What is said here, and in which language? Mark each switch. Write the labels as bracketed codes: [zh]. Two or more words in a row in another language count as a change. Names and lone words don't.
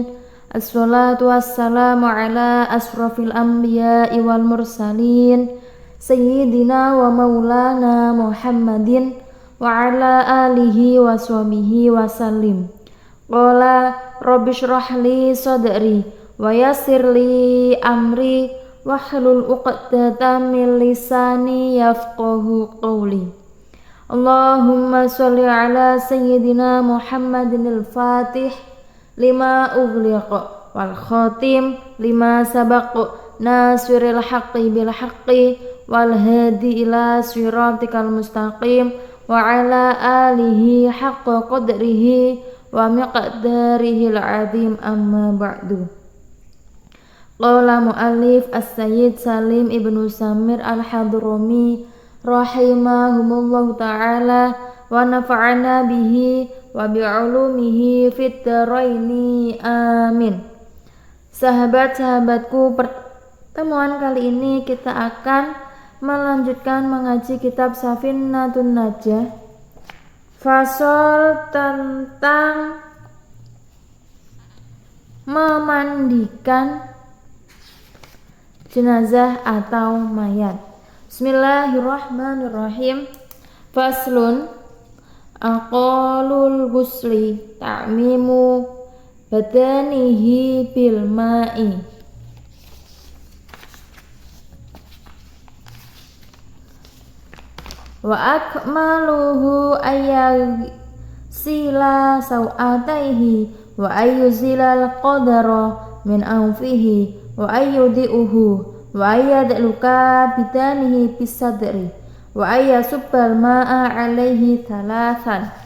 [ar] الصلاة والسلام على أشرف الأنبياء والمرسلين سيدنا ومولانا محمد وعلى آله وصحبه وسلم. قال رب اشرح لي صدري ويسر لي أمري واحلل عقدة من لساني يفقهوا قولي. اللهم صل على سيدنا محمد الفاتح لما أغلق والخاتم لما سبق ناصر الحق بالحق والهادي إلى صراطك المستقيم وعلى آله حق قدره ومقداره العظيم، أما بعد. قال المؤلف السيد سالم بن سمير الحضرمي رحمهم الله تعالى ونفعنا به وبعلومه في الدارين, amin. [id] Sahabat-sahabatku, pertemuan kali ini kita akan melanjutkan mengaji kitab Safinatun Najah, fasal tentang memandikan jenazah atau mayat. [ar] بسم الله الرحمن الرحيم. فصل، أقل الغسل تعميم بدنه بالماء. وأكمله أن يغسل سوأتيه وأن يزيل القذر من أنفه وأن يوضئه وأن يدلك بدنه بسدر وأن يصب الماء عليه ثلاثا.